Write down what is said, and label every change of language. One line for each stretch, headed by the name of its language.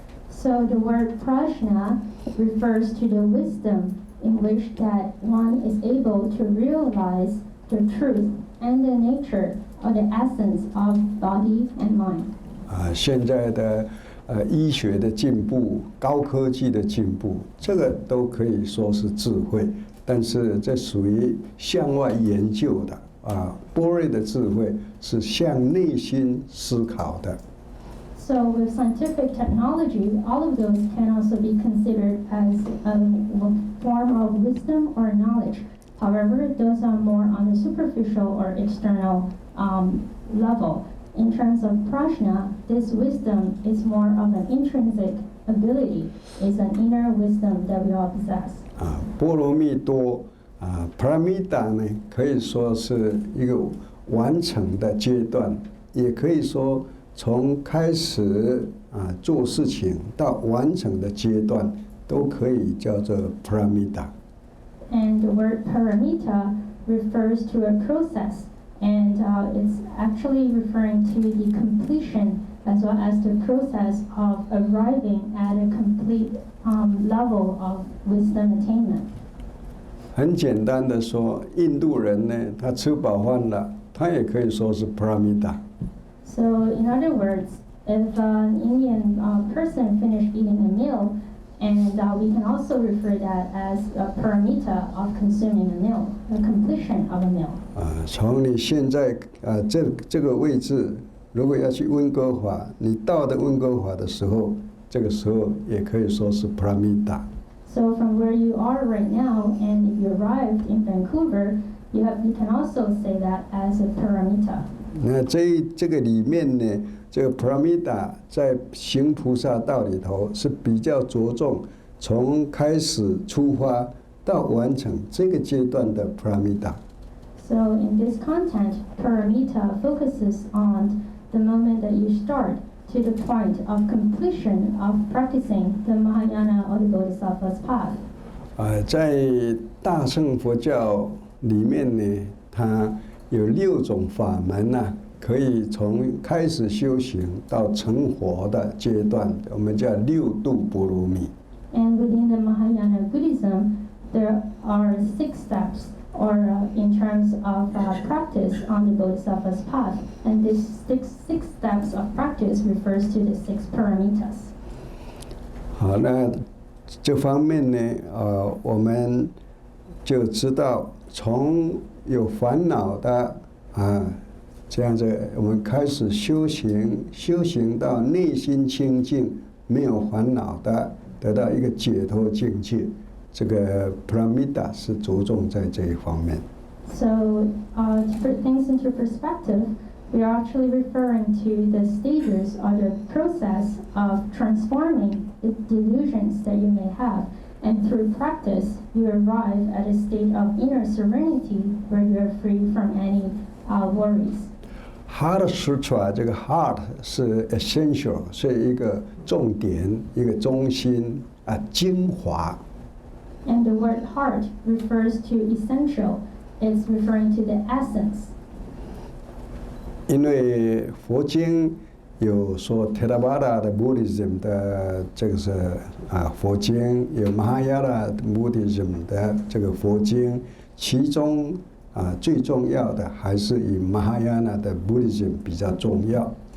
English: So the word prajna refers to the wisdom in which that one is able to realize the truth and the nature or the essence of body and mind.
Chinese: 现在的医学的进步、高科技的进步，这个都可以说是智慧，但是这属于向外研究的般若的智慧是向内心思考的。
English: So with scientific technology, all of those can also be considered as a form of wisdom or knowledge. However, those are more on the superficial or external level. In terms of prajna, this wisdom is more of an intrinsic ability, is an inner wisdom that we all possess.
Chinese: 波罗蜜多Paramita 呢，可以说是一个完成的阶段，也可以说从开始做事情到完成的阶段，都可以叫做 Paramita。
English: And the word paramita refers to a process, and it's actually referring to the completion as well as the process of arriving at a complete level of wisdom attainment.
Chinese: 很简单的说，印度人呢，他吃饱饭了，他也可以说是 Paramita。
English: So, in other words, if an Indian person finished eating a meal, and we can also refer that as a paramita of consuming a meal, the completion of a meal.
Chinese: 从你现在这个位置如果要去温哥华，你到的温哥华的时候，这个时候也可以说是 Paramita。
English: So from where you are right now, and if you arrived in Vancouver, you can also say that as a paramita.
Chinese: 那这个里面呢，这个 Paramita 在行菩萨道里头是比较着重从开始出发到完成这个阶段的 Paramita。
English: So in this content, paramita focuses on the moment that you start to the point of completion of practicing the Mahayana or the Bodhisattva's path.
Chinese: 在大乘佛教里面呢，它有6种法门啊，可以从开始修行到成佛的阶段，我们叫6度波罗蜜。
English: And within the Mahayana Buddhism, there are 6 steps, or in terms of practice on the Bodhisattva's path. And these six steps of practice refers to the 6 paramitas.
Chinese: 好，那这方面呢，我们就知道从有烦恼的这样子，我们开始修行到内心清净，没有烦恼的，得到一个解脱境界。这个 Paramita 是着重在这一方面。
English: So to put things into perspective, we are actually referring to the stages or the process of transforming the delusions that you may have. And through practice, you arrive at a state of inner serenity where you are free from any worries.
Chinese: Heart Sutra 这个 heart 是 essential， 是一个重点，一个中心精华。
English: And the word heart refers to essential. It's referring to the essence.
Chinese: 因为佛经有说 Theravada 的 Buddhism 的这个是佛经，有 Mahayana Buddhism 的这个佛经，其中最重要的还是以 Mahayana 的 Buddhism 比较重要。